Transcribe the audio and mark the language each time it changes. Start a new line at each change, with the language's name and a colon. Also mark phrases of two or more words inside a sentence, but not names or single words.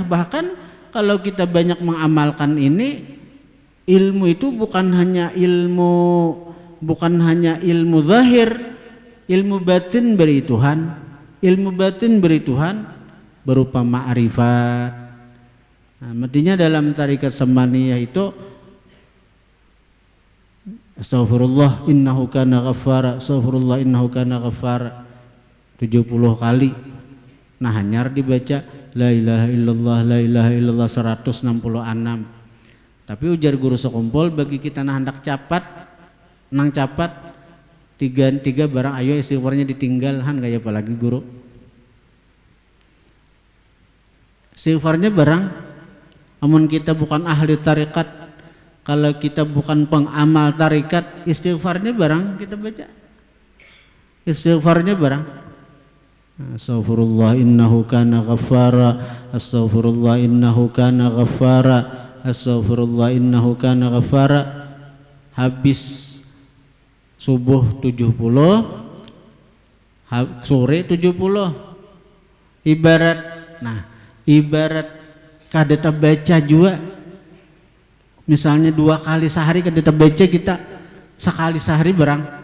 Indonesian: Bahkan kalau kita banyak mengamalkan ini, ilmu itu bukan hanya ilmu zahir, ilmu batin beri Tuhan. Ilmu batin beri Tuhan berupa ma'rifat. Nah, mestinya dalam tarikat Samaniyah itu
Arabic: أستغفر الله إنه كان غفارا, أستغفر الله إنه كان غفارا
Indonesian: 70 kali.
Banjar: Nah, hanyar dibaca
Arabic: لا إله إلا الله، لا إله إلا الله
Banjar: 166. Tapi ujar guru sekumpul bagi kita nah hendak nang capat tiga barang ayo istighfarnya ditinggal han kayak apalagi guru. Istighfarnya barang amun kita bukan ahli tarikat Kalau kita bukan pengamal tarikat, istighfarnya barang kita baca. Istighfarnya barang.
Arabic: أستغفر الله إنه كان غفارا. أستغفر الله إنه كان غفارا. أستغفر الله إنه كان غفارا.
Indonesian: Habis subuh 70, sore 70.
Banjar: Ibarat kadeta baca juga. Misalnya 2 kali sehari kadeta baca kita, sekali sehari barang.